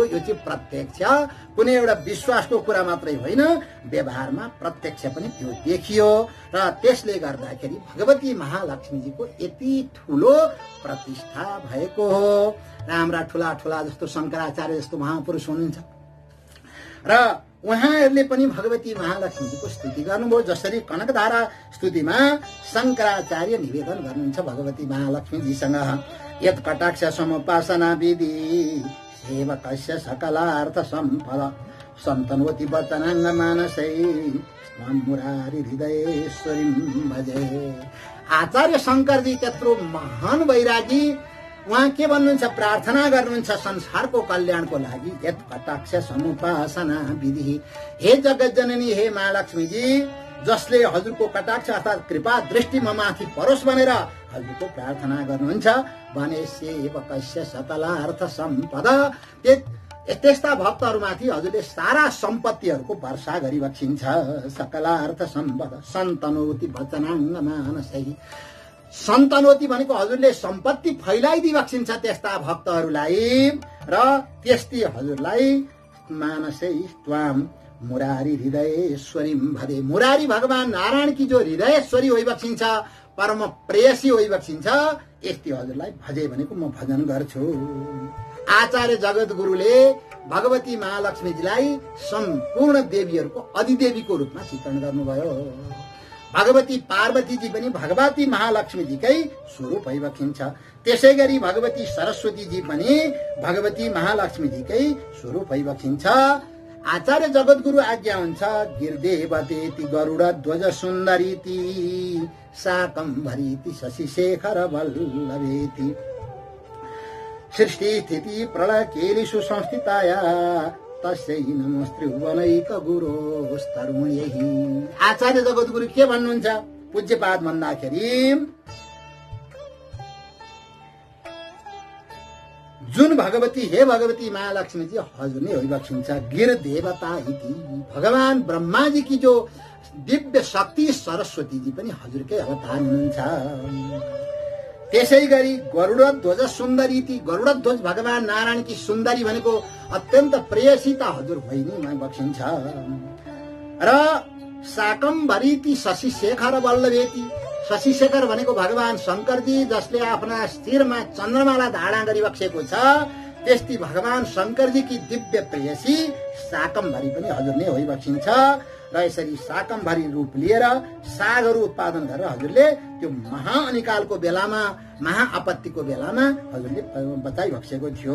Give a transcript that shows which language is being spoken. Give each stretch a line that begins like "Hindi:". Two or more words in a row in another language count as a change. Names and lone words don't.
Nepali: यो चाहिँ प्रत्यक्ष, कुनै एउटा विश्वासको कुरा मात्रै होइन, व्यवहारमा प्रत्यक्ष पनि त्यो देखियो र त्यसले गर्दाखेरि भगवती महालक्ष्मीजीको यति ठूलो प्रतिष्ठा भएको हो। र हाम्रा ठूला ठूला जस्तो शंकराचार्य जस्तो महापुरुष हुनुहुन्छ र उहाँहरूले पनि भगवती महालक्ष्मीजीको स्तुति गर्नुभयो। जसरी कनकधारा स्तुतिमा शंकराचार्य निवेदन गर्नुहुन्छ भगवती महालक्ष्मीजीसँग,
Sanskrit: यत् कटाक्ष समुपासना विधि सेवकस्य सकलार्थ सम्फल सन्तनोति वर्तनाङ्ग मानसै मुरारी हृदयेश्वरीं भजे।
Nepali: आचार्य शंकरजी त्यत्रो महान वैरागी, उहाँ के भन्नुहुन्छ, प्रार्थना गर्नुहुन्छ संसारको कल्याणको लागि।
Sanskrit: यत् कटाक्ष समुपासना विधि, हे जगत जननी, हे महालक्ष्मीजी,
Nepali: जसले हजुरको कटाक्ष अर्थात कृपा दृष्टि म माथि परोस् भनेर हजुरको प्रार्थना गर्नुहुन्छ भने
Sanskrit: सेवकस्य सकलार्थ सम्पदा,
Nepali: त्यस्ता भक्तहरूमाथि हजुरले सारा सम्पत्तिहरूको वर्षा गरिबक्सिन्छ।
Sanskrit: सकलार्थ सम्पदा सन्तनोति वचनाङ्ग मानसै,
Nepali: सन्तनोति भनेको हजुरले सम्पत्ति फैलाइदिबक्सिन्छ त्यस्ता भक्तहरूलाई र त्यस्ती हजुरलाई
Sanskrit: मानसै त्वाम मुरारी हृदयेश्वरीं भजे।
Nepali: मुरारी भगवान नारायण की जो हृदयेश्वरी होइबक्सिन्छ, परम प्रेयसी होइबक्सिन्छ, यस्ती हजुरलाई भजे भनेको म भजन गर्छु। आचार्य जगत गुरुले भगवती महालक्ष्मीजीलाई सम्पूर्ण देवीहरूको अधिदेवीको रूपमा चित्रण गर्नुभयो। भगवती पार्वतीजी पनि भगवती महालक्ष्मीजीकै स्वरूप भइबक्सिन्छ। त्यसै गरी भगवती सरस्वतीजी पनि भगवती महालक्ष्मीजीकै स्वरूप भइबक्सिन्छ। आचार्य जगत गुरु आज्ञा हुन्छ,
Sanskrit: गिरदेवतेति गरुड ध्वज सुन्दरीति शाकम्भरीति शशिशेखर वल्लभेति सृष्टि स्थिति प्रलय केलिषु संस्थिताया तस्यै नमस्त्रिभुवनैक गुरोस्तरुण्यै।
Nepali: आचार्य जगत गुरु के भन्नुहुन्छ पूज्यपाद भन्दाखेरि, जुन भगवती हे भगवती महालक्ष्मीजी हजुर नै होइबक्सिन्छ
Sanskrit: गिर देवता इति।
Nepali: भगवान ब्रह्माजी की जो दिव्य शक्ति सरस्वती जी पनि हजुरकै अवतार हुनुहुन्छ। त्यसै गरी
Sanskrit: गरुडध्वज सुन्दरी ती
Nepali: गरुडध्वज भगवान नारायण की सुन्दरी भनेको अत्यन्त प्रेयसी त हजुर भइनै बक्सिन्छ। र
Sanskrit: शाकम्भरी ती शशि शेखर वल्लभेती
Nepali: शशि शेखर भनेको भगवान शंकरजी जसले आफ्ना शिरमा चन्द्रमाला धारण गरिबक्सेको छ। त्यस्तै भगवान शंकरजी की दिव्य प्रेयसी शाकम्भरी पनि हजुर नै होइबक्सिन्छ। र यसरी शाकम्भरी रूप लिएर सागहरू उत्पादन गरेर हजुरले त्यो महाअनिकालको बेलामा महाआपत्तिको बेलामा हजुरले बचाइबक्सेको थियो।